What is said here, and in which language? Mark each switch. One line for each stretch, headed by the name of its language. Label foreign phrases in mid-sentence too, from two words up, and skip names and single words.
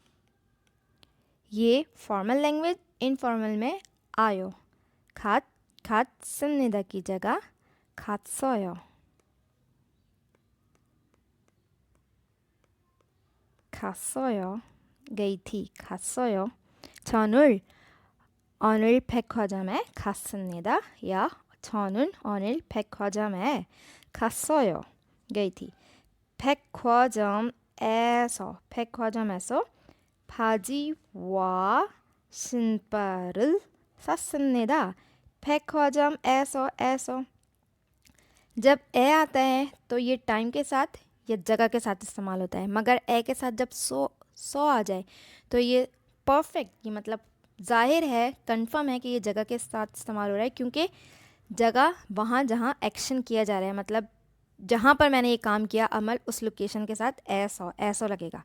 Hindi: ये
English: formal language.
Hindi: इनफॉर्मल में आयो। 갔습니다 की जगह 갔어요। गई थी,
Korean: 갔어요। 저는 오늘 백화점에 갔습니다. या 저는 오늘 백화점에 갔어요.
Hindi: गई थी।
Korean: 백화점에서 바지와 신발을 샀습니다.
Hindi: 백화점에서 जब ए आता है तो ये टाइम के साथ या जगह के साथ इस्तेमाल होता है, मगर ए के साथ जब सो आ जाए तो ये परफेक्ट, ये मतलब जाहिर है, कंफर्म है कि ये जगह के साथ इस्तेमाल हो रहा है, क्योंकि जगह वहाँ जहाँ एक्शन किया जा रहा है, मतलब जहाँ पर मैंने ये काम किया अमल, उस लोकेशन के साथ ऐसा लगेगा।